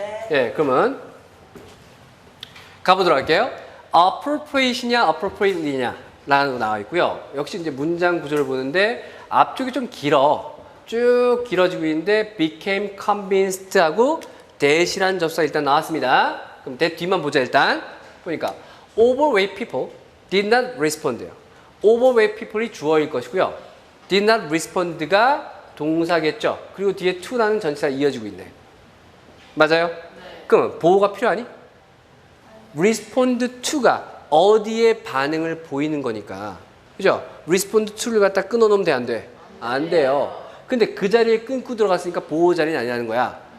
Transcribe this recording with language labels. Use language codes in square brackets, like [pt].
[ko] 예, 그러면 가보도록 할게요. appropriate이냐 appropriately냐 라는 거 나와 있고요. 역시 이제 문장 구조를 보는데 앞쪽이 좀 길어. 쭉 길어지고 있는데 became convinced 하고 that이라는 접수가 일단 나왔습니다. 그럼 that 뒤만 보자 일단. 보니까 [en] overweight people did not respond요. [ko] overweight people이 주어일 것이고요. did not respond가 동사겠죠. 그리고 뒤에 to라는 전치사가 이어지고 있네. 맞아요? 그럼 보호가 필요하니? respond to가 어디에 반응을 보이는 거니까. 그죠? respond to를 갖다 끊어놓으면 돼, 안 돼? 안 돼요. 근데 그 자리에 끊고 들어갔으니까 보호 자리는 아니라는 거야.